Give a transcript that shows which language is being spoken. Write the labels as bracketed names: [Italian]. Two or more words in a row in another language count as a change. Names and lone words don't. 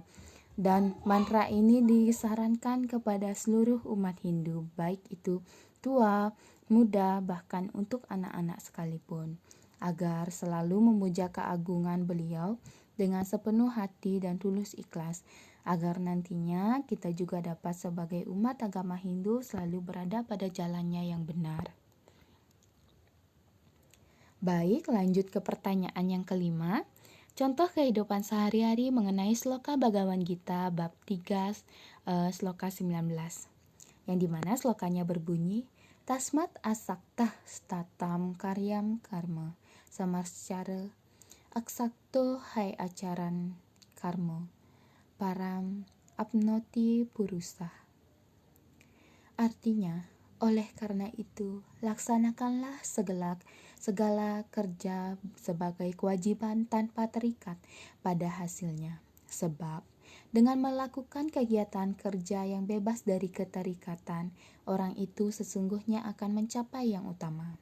[Indonesian] Dan mantra ini disarankan kepada seluruh umat Hindu, baik itu tua, muda, bahkan untuk anak-anak sekalipun, agar selalu memuja keagungan beliau dengan sepenuh hati dan tulus ikhlas, agar nantinya kita juga dapat sebagai umat agama Hindu selalu berada pada jalannya yang benar. Baik, lanjut ke pertanyaan yang kelima. Contoh kehidupan sehari-hari mengenai Sloka Bhagavad Gita bab 3 sloka 19. Yang dimana slokanya berbunyi, [Sanskrit] तस्मात् असक्तः सततं कार्यं कर्म समाचर असक्तो हि आचरन् कर्म परम् आप्नोति पूरुषः. [Indonesian] Artinya, oleh karena itu, laksanakanlah segala kerja sebagai kewajiban tanpa terikat pada hasilnya. Sebab, dengan melakukan kegiatan kerja yang bebas dari keterikatan, orang itu sesungguhnya akan mencapai yang utama.